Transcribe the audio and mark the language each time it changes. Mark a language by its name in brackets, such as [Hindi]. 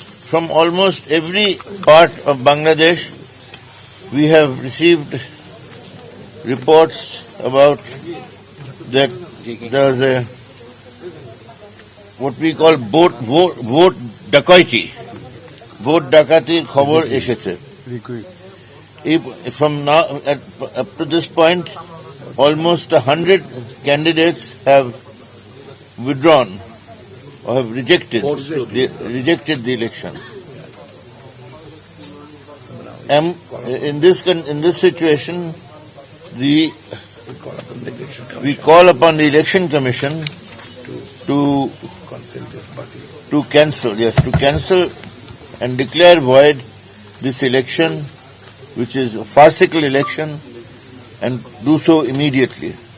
[English] From almost every part of Bangladesh, we have received reports about that there's a what we call vote dacoity. [Bangla] Vote ডাকাতির খবর এসেছে। [English] From now up to this point, almost 100 candidates have withdrawn or have rejected the election. And in this situation, we call upon the Election Commission to cancel and declare void this election, which is a farcical election, and do so immediately.